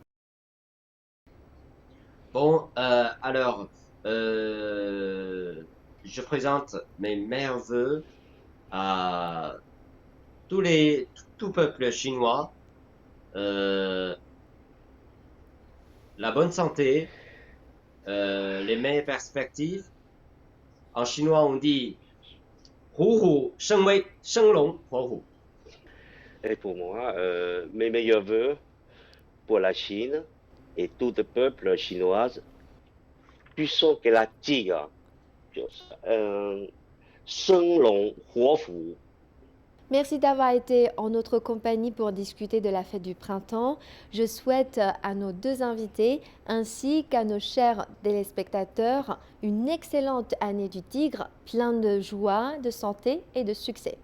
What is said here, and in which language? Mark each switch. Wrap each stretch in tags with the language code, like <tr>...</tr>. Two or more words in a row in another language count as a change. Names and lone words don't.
<fr>Bon, alors, euh, je présente mes meilleurs vœux à tout peuple chinois, euh, la bonne santé, les meilleures perspectives. En chinois, on dit</fr> <zh>虎虎生威，生龙活虎.</zh> <fr>Et pour moi, mes meilleurs voeux pour la Chine et tout le peuple chinois, puissant que la tigre,</fr> <zh>生龙活虎.</zh> <fr>Merci d'avoir été en notre compagnie pour discuter de la fête du printemps. Je souhaite à nos deux invités ainsi qu'à nos chers téléspectateurs une excellente année du tigre, plein de joie, de santé et de succès.</fr>